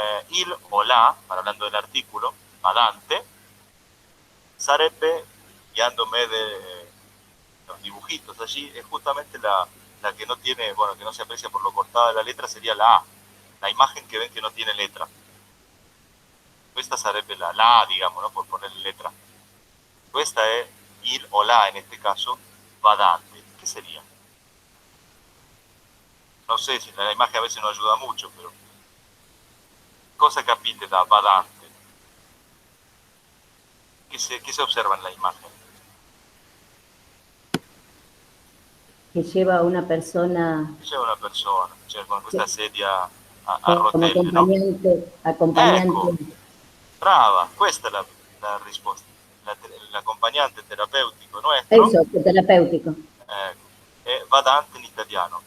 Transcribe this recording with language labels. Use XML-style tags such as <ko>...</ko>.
<it>Il o la,</it> <es>hablando del artículo, badante, sarebbe, guiándome de los dibujitos allí, es justamente la que no tiene, bueno, que no se aprecia por lo cortada de la letra, sería la A. La imagen que ven que no tiene letra.</es> <it>Questa sarebbe la A,</it> <es>digamos, ¿no? Por ponerle letra.</es> <it>Questa è il o la,</it> <es>en este caso,</es> <it>badante.</it> <es>¿Qué sería? No sé si la imagen a veces no ayuda mucho, pero</es> <it>cosa capite da badante?</it> <es>¿Qué se observa en la imagen? Que lleva una persona...</es> <it>C'è una persona, cioè con questa sedia a</it> <es>como</es> <it>rotelle,</it> <es>acompañante, no? acompañante.</es> <it>Ecco, brava, questa è la risposta. L'accompagnante terapeutico nuestro.</it> <es>Eso, terapéutico.</es> <it>Ecco, è badante in italiano.</it>